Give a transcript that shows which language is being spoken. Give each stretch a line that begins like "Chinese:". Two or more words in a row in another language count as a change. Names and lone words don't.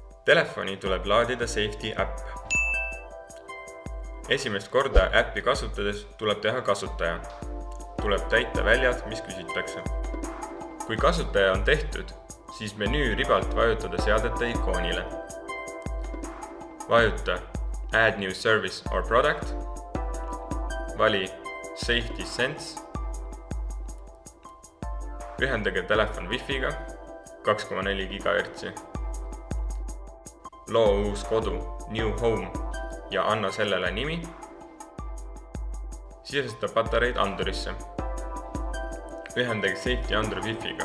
Estonian: Telefoni tuleb laadida Safety äpp. Esimest korda äppi kasutades tuleb teha kasutaja. Tuleb täita väljad, mis küsitakse. Kui kasutaja on tehtud, siis menüü ribalt vajutada seadete ikoonile.
English: Vajuta Add new service or product.
Estonian: Vali Safety Sense. Ühendage telefon Wi-Figa 2,4 GHz. Loo uus kodu
English: New Home
Estonian: ja anna sellele nimi. Sisesta patareid Andurisse. Ühendage Safety Andur Wi-Figa.